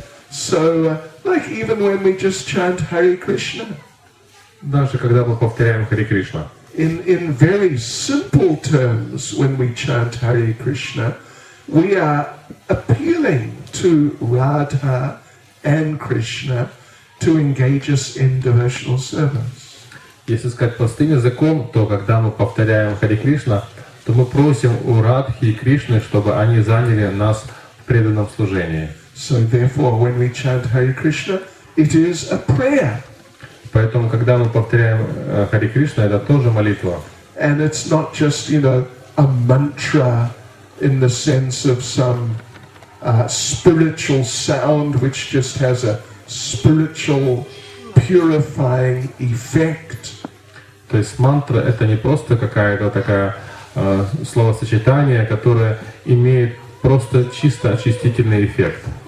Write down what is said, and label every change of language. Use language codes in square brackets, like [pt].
[en] So, like even when we just chant Hare Krishna, [ru] даже когда мы повторяем Харе Кришна, [en] in very simple terms, when we chant Hare Krishna, we are appealing to Radha and Krishna to engage us in devotional service. [ru] Если сказать простым языком, то когда мы повторяем Харе Кришна, то мы просим у Радхи и Кришны, чтобы они заняли нас в преданном служении. [en] So therefore, when we chant Hare Krishna, it is a prayer. [ru] Поэтому, когда мы повторяем Харе Кришна, это тоже молитва. [en] And it's not just, a mantra in the sense of some spiritual sound which just has a spiritual purifying effect. [ru] То есть мантра — это не просто какая-то такая словосочетание, которое имеет просто чисто очистительный эффект.